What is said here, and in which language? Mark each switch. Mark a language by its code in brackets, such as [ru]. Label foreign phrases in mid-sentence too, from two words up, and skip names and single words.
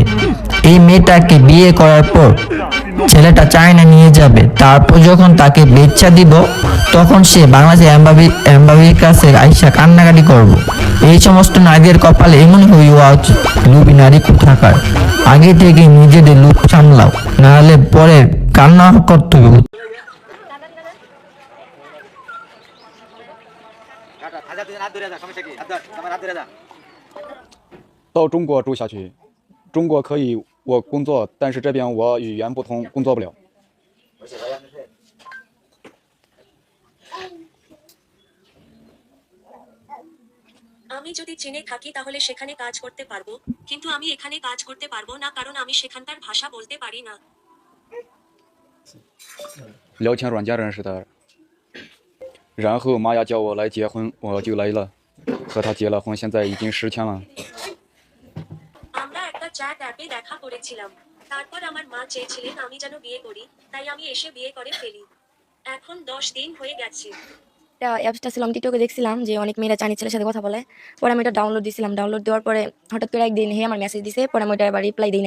[bn] এই মেয়েটাকে বিয়ে করার পর ছেলেটা চায়না নিয়ে যাবে, তারপর যখন তাকে বেচ্চা দিব তখন সে বাংলাদেশের এমবাবির কাছে আইসা কান্নাকাটি করব। এই সমস্ত নারীদের কপালে এমন হওয়া উচিত। লুবি নারী কোথাকার, আগে থেকে নিজেদের লুপ সামলাও, নাহলে পরে কান্না করতে হবে। [zh] 到中国住下去，中国可以我工作，但是这边我语言不通，工作不了。 [bn] আমি যদি চীনে থাকি তাহলে সেখানে কাজ করতে পারবো, কিন্তু আমি এখানে কাজ করতে পারবো না কারণ আমি সেখানকার ভাষা বলতে পারি না। [zh] 聊天软件认识的，然后妈呀叫我来结婚，我就来了，和他结了婚，现在已经10天了。 [bn] আমরা একটা [en] chat app [bn] দেখা করেছিলাম, তারপর আমার মা চেয়েছিলেন আমি যেন বিয়ে করি, তাই আমি এসে বিয়ে করে ফেলি। এখন 10 দিন হয়ে গেছে। অ্যাপসটা ছিলাম, টিকটকে দেখছিলাম যে অনেক মেয়েরা চাইনিজ ছেলের সাথে কথা বলে। পরে আমি এটা ডাউনলোড দিয়েছিলাম, ডাউনলোড দেওয়ার পরে হঠাৎ করে একদিন হে আমার মেসেজ দিছে, পরে আমি ওটা আবার রিপ্লাই দিই নাই।